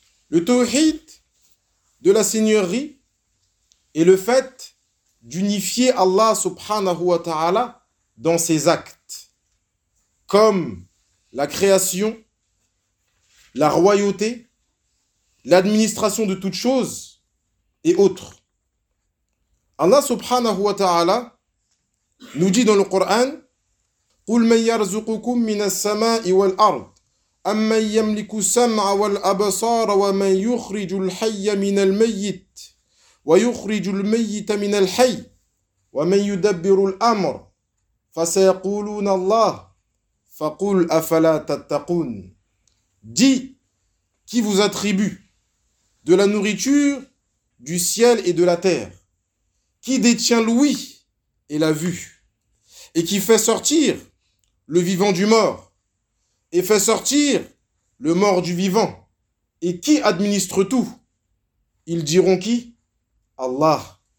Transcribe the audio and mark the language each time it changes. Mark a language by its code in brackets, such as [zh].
[fr] Le tawhid de la seigneurie est le fait d'unifier Allah subhanahu wa ta'ala dans ses actes, comme la création, la royauté, l'administration de toutes choses et autres. Allah subhanahu wa ta'ala nous dit dans le Coran [ar] قُلْ مَنْ يَرْزُقُكُمْ مِنَ السَّمَاءِ وَالْأَرْضِ أَمَّنْ يَمْلِكُ السَّمْعَ وَالْأَبْصَارَ وَمَنْ يُخْرِجُ الْحَيَّ مِنَ الْمَيِّتِ وَيُخْرِجُ الْمَيِّتَ مِنَ الْحَيِّ وَمَنْ يُدَبِّرُ الْأَمْرَ فَسَيَقُولُونَ اللَّهُ فَقُلْ أَفَلَا تَتَّقُونَ. [fr] Dis, qui vous attribue de la nourriture, du ciel et de la terre, qui détient l'ouïe et la vue, et qui fait sortir le vivant du mort, et fait sortir le mort du vivant, et qui administre tout? Ils diront qui? Allah.